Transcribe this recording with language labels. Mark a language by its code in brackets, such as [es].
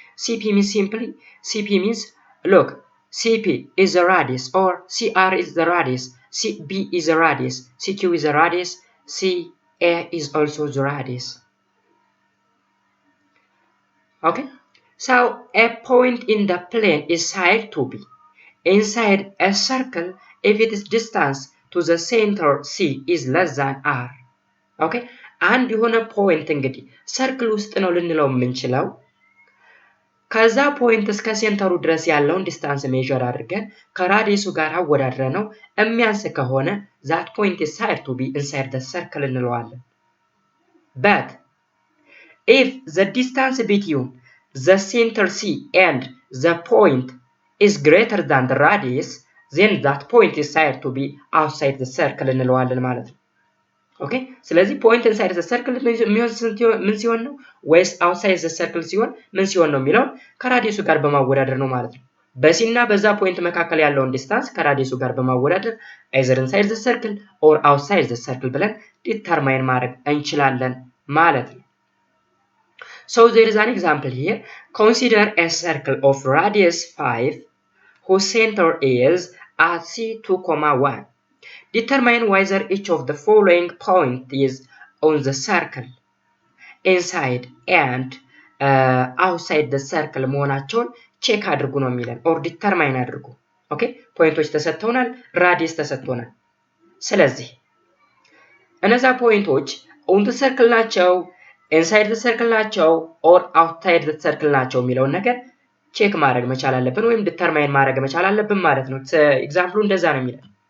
[en] CP means simply, CP means, look, CP is the radius, or CR is the radius, CB is the radius, CQ is the radius, CA is also the radius. Okay, so a point in the plane is said to be inside a circle if its distance to the center C is less than R. [am] Okay, አንድ የሆነ ፖይንት እንግዲህ ሰርክል ውስጥ ነው ልንለው የምንችለው ከዛ ፖይንት እስከ ሴንተሩ ድረስ ያለውን ዲስታንስ ሜዠር አድርገን ከራዲየሱ ጋር አወዳድረን ነው የሚያንስ ከሆነ [en] that point is said to be inside the circle [am] እንለዋለን። But [en] if the distance between the center C and the point is greater than the radius, then that point is said to be outside the circle [am] እንለዋለን ማለት ነው። ኦኬ ስለዚህ [en] point inside the circle [am] ምን ሲሆን ነው ወይስ outside the circle ሲሆን ምን ሲሆን ነው የሚለው ከራዲየሱ ጋር በማወዳደር ነው ማለት ነው። በሲና በዛ ፖይንት መካከል ያለውን ዲስታንስ ከራዲየሱ ጋር በማወዳደር [en] either inside the circle or outside the circle [am] ብለን ዲተርማይን ማድረግ እንችላለን ማለት ነው። [en] So there is an example here. Consider a circle of radius 5 whose center is at C2,1. Determine whether each of the following points is on the circle inside and outside the circle [am] መሆናቸውን ቼክ አድርጉ ነው የሚለን [en] or determine [am] አድርጉ። ኦኬ ፖይንቶች ተሰጥተውናል፣ ራዲየስ ተሰጥቶናል። ስለዚህ እነዛ ፖይንቶች on the circle ናቸው inside the circle ናቸው or outside the circle ናቸው የሚለውን ነገር ቼክ ማድረግ መቻል አለብን ወይም ዲተርማይን ማድረግ መቻል አለብን ማለት ነው። ኤግዛምፕሉ እንደዛ ነው የሚለው።